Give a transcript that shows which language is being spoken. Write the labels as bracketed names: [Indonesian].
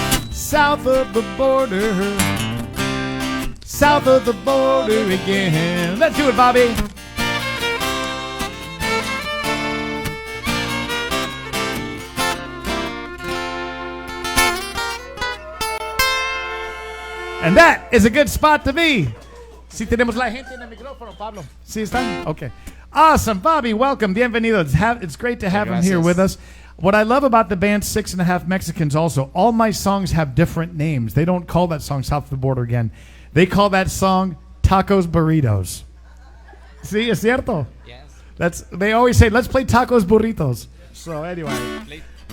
[English] South of the border. South of the border again. Let's do it, Bobby. And that is a good spot to be. [Spanish] Si tenemos la gente en el micrófono, Pablo. Si están? [English] Okay. Awesome. Bobby, welcome. [Spanish] Bienvenido. [English] It's great to have him here with us. What I love about the band 6.5 Mexicans also, all my songs have different names. They don't call that song South of the Border again. They call that song Tacos Burritos. [Spanish] Sí, es cierto? [English] Yes. They always say, let's play Tacos Burritos. So anyway.